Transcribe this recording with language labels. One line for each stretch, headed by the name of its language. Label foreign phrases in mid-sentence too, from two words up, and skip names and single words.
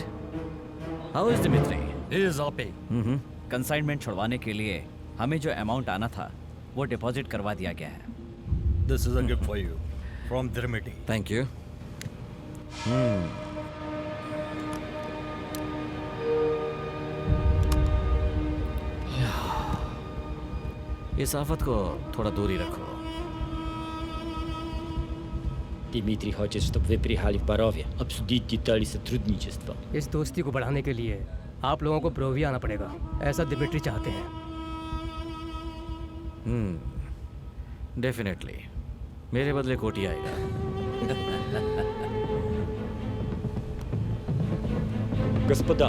English: How is Dimitri? He is happy.
Hindi: कंसाइनमेंट छुड़वाने के लिए हमें जो अमाउंट आना था वो डिपॉजिट करवा दिया गया है।
English: This is a gift for you from Dimitri. Thank you.
Hindi: इस आफत को थोड़ा दूर ही रखो।
Russian: Дмитрий хочет, чтобы вы приехали в Борове, обсудить детали сотрудничества.
Hindi: इस दोस्ती को बढ़ाने के लिए आप लोगों को बोरोवी आना पड़ेगा, ऐसा दिमित्री चाहते हैं। डेफिनेटली मेरे बदले कोटी आएगा।
Russian: Господа,